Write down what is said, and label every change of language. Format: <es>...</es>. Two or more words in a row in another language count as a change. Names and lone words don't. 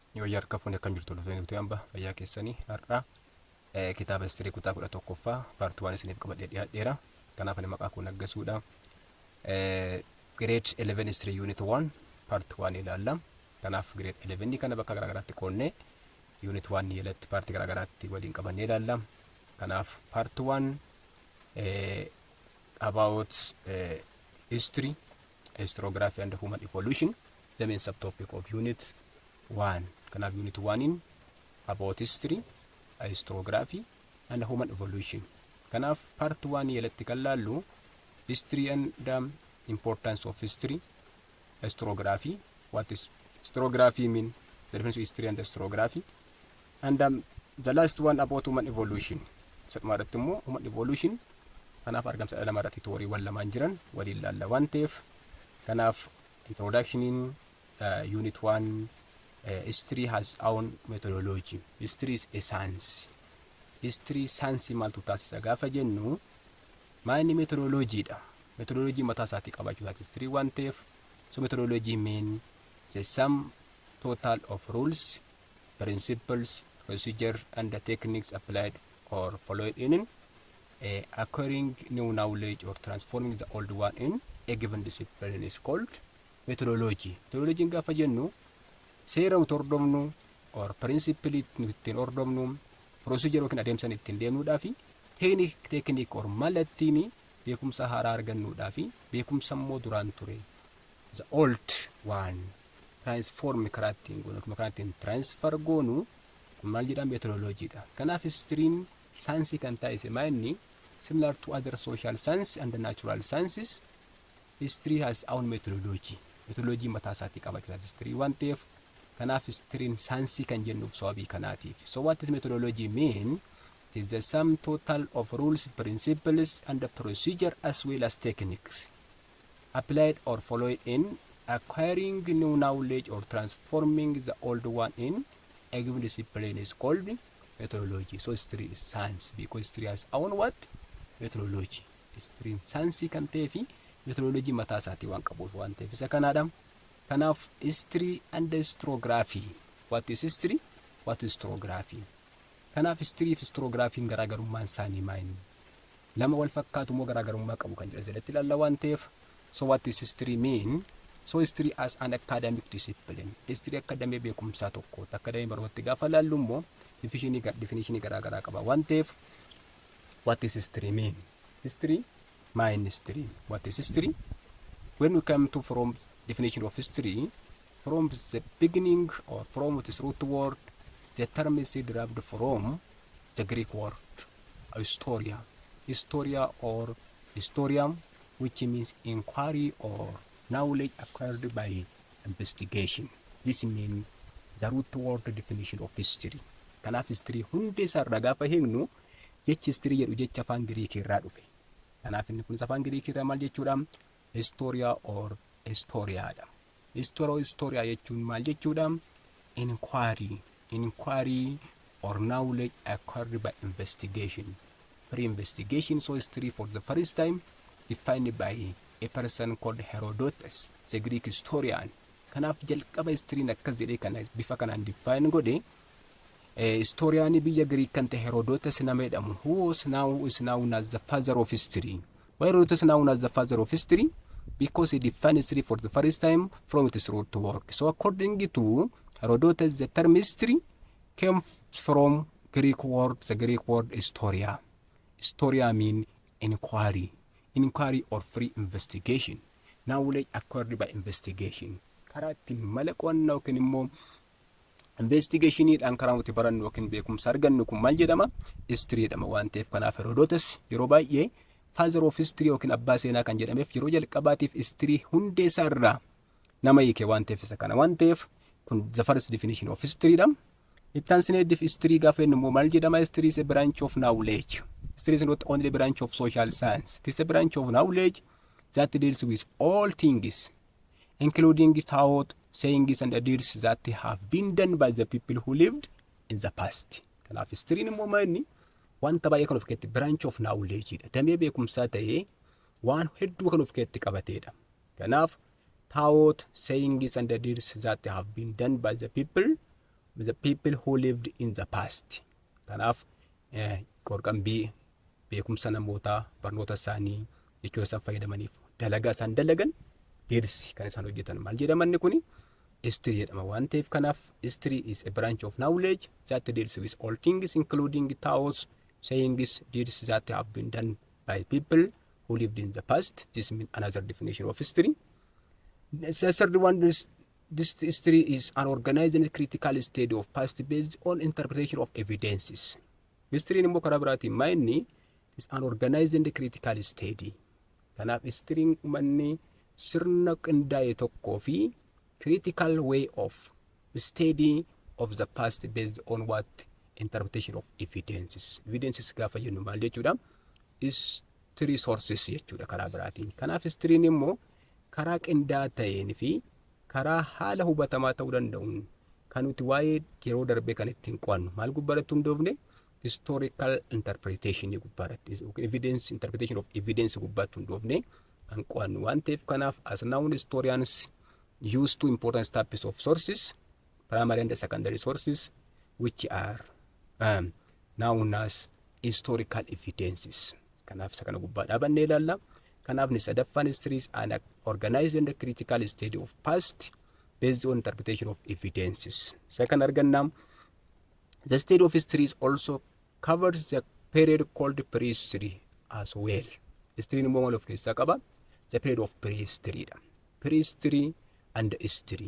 <om>yoo yarka fuune kan jirtu dhufee nuti hamba fayyaa keessanii har'a kitaaba histirii kutaa 11ffaa paartii 1 isiniif qabadhee dhiyaadheera. Kanaaf ani maqaa koo naggasuudha.</om> <en>Grade 11 history unit 1 part 1 ilaalla.</en> <om>Kanaaf grade 11 kana bakka garaagaraatti qoonnee unit 1 jalatti paartii garaagaraatti waliin qabannee ilaalla.</om> <en>Kanaaf part 1 about history, historiography and human evolution, the main subtopic of unit 1. Kanaaf unit 1 in about history, historiography and human evolution. Kanaaf part 1</en> <om>jalatti kan laallu</om> <en>history and the importance of history, historiography, what is historiography mean, the difference between history and historiography, and the last one about human evolution.</en> <om>Sadhumaarratti immoo</om> <en>human evolution</en> <om>kanaaf argamsa dhala namaarratti tooriiwwan lamaan jiran waliin laalla waan ta'eef kanaaf</om> <en>introduction in unit 1 history has own methodology. History is a science. History science</en> <om>maaltu taasisa gaafa jennu maani</om> <en>methodology dha. Methodology</en> <om>mataa isaatii qabaachuu</om> <en>history</en> <om>waan ta'eef</om> <en>so methodology mean the sum total of rules, principles, procedures and the techniques applied or followed in acquiring new knowledge or transforming the old one in a given discipline is called methodology.</en> <om>Methodology gaafa jennu seera nuti hordofnu</om> <en>or principle</en> <om>nuti hordofnu, procedure yookiin adeemsa ittiin deemnuudhaa fi</om> <en>technique or</en> <om>mala ittiin beekumsa haaraa argannuudhaa fi beekumsa immoo duraan ture</om> <en>the old one transform</en> <om>karaa ittiin transfer goonu maal jedhama methodology dha. Kanaaf history'n saayinsii kan taasise maa'inni</om> <en>similar to other social science and the natural sciences, history has own methodology.</en> <om>Methodology mataa isaatii qabaachuu history waan ta'eef kanaaf history'n saayinsii kan jennuuf sababii kanaatiif.</om> <en>So what is methodology mean? It is the sum total of rules, principles and the procedure as well as techniques applied or followed in acquiring new knowledge or transforming the old one in a given discipline is called methodology. So history is science because history has own what? Methodology. History science</en> <om>kan ta'e fi methodology mataa isaatii waan qabuuf waan ta'eef isa kanaadha.</om> <en>Kanaaf history and historiography. What is history? What is historiography?</en> <om>Kanaaf history fi historiography garaagarummaan isaanii maal? Lama wal fakkaatu moo garaagarummaa qabu kan jedhamatti ilaalla waan ta'eef.</om> <en>So what is history mean? So history as an academic discipline.</en> <om>History akademii beekumsaa tokko akademii barnootaatti gaafa laallu immoo definition garaagaraa qaba waan ta'eef.</om> <en>What is history mean? History, my history. What is history? When we come to from definition of history, from the beginning or from its root word, the term is derived from the Greek word historia. Historia or historiam, which means inquiry or knowledge acquired by investigation. This means the root word definition of history.</en> <om>Kanaaf history hundi isaarraa gaafa himnu jechi history jedhu jecha afaan Giriikii irraa dhufe. Kanaaf inni kun afaan Giriikii irraa maal jechuudha? Historia or historiaadha. Historia jechuun maal jechuudha?</om> <en>Inquiry or knowledge acquired by investigation. For investigation, so history for the first time defined by a person called Herodotus, the Greek historian.</en> <om>Kanaaf jalqaba history'n akkas jedhee kana bifa kanaan define godhe historian biyya Greek kan ta'e Herodotus nama jedhamu</om> <en>who is known as the father of history. Why Herodotus known as the father of history? Because he defined history for the first time from its root word. So according to Herodotus, the term history came from Greek word, the Greek word historia. Historia mean inquiry or free investigation. Knowledge acquired by investigation.</en> <om>Karaa ittiin mala qo'annaa yookiin immoo investigationidhaan karaa nuti barannu yookiin beekumsa argannu kun maal jedhama? History jedhama waan ta'eef kanaaf Herodotus yeroo baay'ee</om> <en>father of history</en> <om>yookiin abbaa seenaa kan jedhameef yeroo jalqabaatiif history hundee isaarraa nama hiike waan ta'eef isa kana waan ta'eef kun</om> <en>the first definition of history</en> <om>dha. Ittaan sineedif history gaafa jennu immoo maal jedhama?</om> <en>History is a branch of knowledge. History is not only a branch of social science. It is a branch of knowledge that deals with all things, including thought, sayings, and the deeds that have been done by the people who lived in the past.</en> <om>Kanaaf history immoo maal wanta baay'ee kan of keessatti</om> <en>branch of knowledge</en> <om>dha. Damee beekumsaa ta'ee waan hedduu kan of keessatti qabateedha.</om> <en>Kanaaf thought, sayings, and the deeds that have been done by the people the people who lived in the past.</en> <om>Kanaaf qorqambii beekumsa namootaa barnoota isaanii jechuu isaan fayyadamaniif dalagaa isaan dalagan deersi kan isaan hojjetan maal jedhamanni kuni history jedhama waan ta'eef kanaaf</om> <en>history is a branch of knowledge that deals with all things including thoughts, sayings, deeds that have been done by people who lived in the past. This means another definition of history. The third one is this history is an organized and critical study of past based on interpretation of evidences. History</en> <om>immoo karaa biraatiin maa'inni</om> <en>is an organized and critical study.</en> <om>Kanaaf history manni sirna qindaa'e tokkoo fi</om> <en>critical way of study of the past based on what interpretation of evidences.</en> <om>Evidences gaafa jennu maal jechuudha?</om> <en>History sources</en> <om>jechuudha karaa biraatiin. Kanaaf history immoo karaa qindaa'aa ta'een fi karaa haala hubatamaa ta'uu danda'uun kan nuti waa'ee yeroo darbee kan ittiin qo'annu maal gubbaarratti hundoofne</om> <en>historical interpretation</en> <om>gubbaarratti</om> <en>evidence interpretation of evidence</en> <om>gubbaatti hundoofne kan qo'annu waan ta'eef kanaaf</om> <en>as now historians use two important types of sources, primary and secondary sources, which are known as historical evidences.</en> <om>Kanaaf isa kana gubbaa dhaabannee ilaalla. Kanaaf ni sadaffaan history is an organized and critical study of past based on interpretation of evidences.</om> <en>Second argannaa, the study of history also covers the period called prehistory as well.</en> <om>History ni maal of keessaa qaba?</om> <en>The period of prehistory. Prehistory and history.</en>